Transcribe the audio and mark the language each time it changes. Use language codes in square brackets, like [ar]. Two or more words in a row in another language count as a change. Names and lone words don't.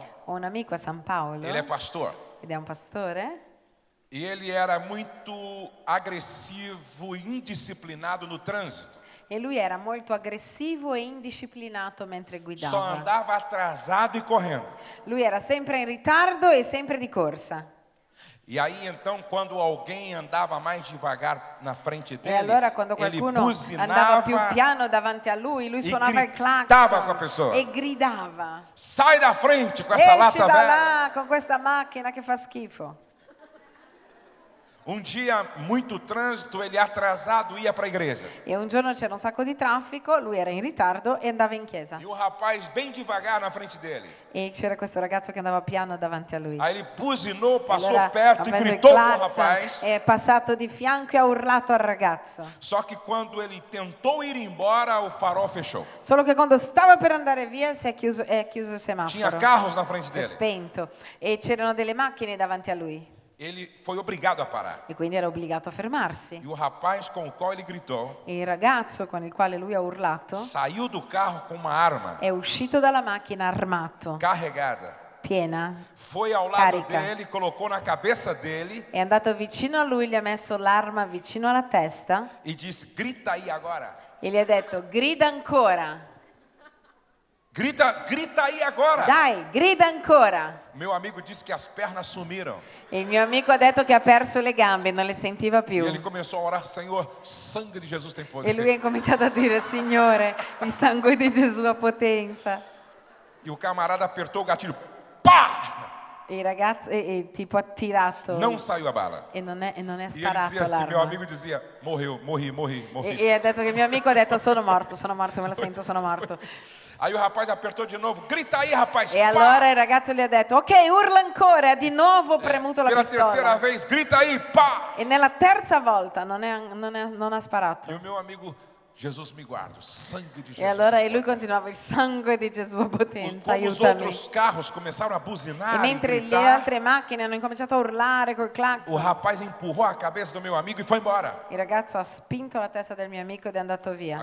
[it] Ho un amico a San Paolo [pt] Ele é pastor. [it] ed è un pastore [pt] E ele era muito agressivo e indisciplinado no trânsito. [it] e lui era molto aggressivo e indisciplinato mentre [pt] Só [it] guidava. [pt] andava atrasado e correndo. [it] Lui era sempre in ritardo e sempre di corsa. [pt] E aí então, quando alguém andava mais devagar na frente [it] E [pt] dele, [it] allora quando [pt] ele [it] qualcuno andava più [pt] buzinava: [it] piano davanti a lui [pt] e [it] suonava il [pt] gritava com a [it] clacson [pt] pessoa. [it] e gridava. [pt] sai da frente com essa [it] Esci [pt] lata [it] da [pt] velha. [it] là con questa macchina che fa schifo. [pt] Um dia, muito trânsito, ele atrasado ia para a igreja. [it] E un giorno c'era un sacco di traffico, lui era in ritardo e andava in chiesa. [pt] E o rapaz bem devagar na frente dele. [it] E c'era questo ragazzo che andava piano davanti a lui. [pt] Aí ele buzinou, passou [it] Allora [pt] perto [it] ha [pt] e [it] preso il [pt] gritou com o [it] clacson, [pt] rapaz. [it] è passato di fianco e ha urlato al ragazzo. [pt] Só que quando ele tentou ir embora, o farol fechou. [it] Solo che quando stava per andare via è chiuso il semaforo. [pt] Tinha carros na frente [it] Si è [pt] dele. [it] spento e c'erano delle macchine davanti a lui [pt] Ele foi obrigado a parar. [it] e quindi era obbligato a fermarsi. [pt] E o rapaz com o qual ele gritou [it] E il ragazzo con il quale lui ha urlato [pt] saiu do carro com uma arma [it] è uscito dalla macchina armato, [pt] carregada. [it] piena, [pt] Foi ao lado [it] Carica. [pt] dele, colocou na cabeça dele [it] è andato vicino a lui, gli ha messo l'arma vicino alla testa [pt] e disse: grita aí agora. [it] e gli ha detto grida ancora, [pt] Grita aí agora. [it] dai, grida ancora. [pt] Meu amigo disse que as pernas sumiram. [it] E il mio amico ha detto che ha perso le gambe, non le sentiva più. [pt] E ele começou a orar: Senhor, sangue di Jesus tem poder. [it] E lui ha incominciato a dire, Signore, il sangue di Gesù ha potenza. [pt] E o camarada apertou o gatilho. Pá! [it] E il ragazzo tipo ha tirato [pt] Não saiu a bala. [it] e non è [pt] E ele [it] sparato [pt] dizia assim, meu [it] l'arma. [pt] amigo dizia: morreu, morri. [it] E ha detto che il mio amico ha detto sono morto, me lo sento, sono morto. [pt] Aí o rapaz apertou de novo: grita aí, rapaz. [it] E allora il ragazzo gli ha detto ok, urla ancora, ha di nuovo premuto la [pt] Pela terceira [it] pistola. [pt] vez, grita aí, pá! [it] E nella terza volta non ha sparato. [pt] E o meu amigo: Jesus me guarda, o sangue de [it] E [pt] Jesus. [it] allora lui continuava, il sangue di Gesù ha potenza, [pt] Quando os [it] aiutami. [pt] outros carros começaram a buzinar, [it] E mentre [pt] e [it] le [pt] gritar, [it] altre macchine hanno incominciato a urlare col [pt] o [it] clacson, [pt] rapaz empurrou a cabeça do meu amigo e foi embora. [it] il ragazzo ha spinto la testa del mio amico ed è andato via.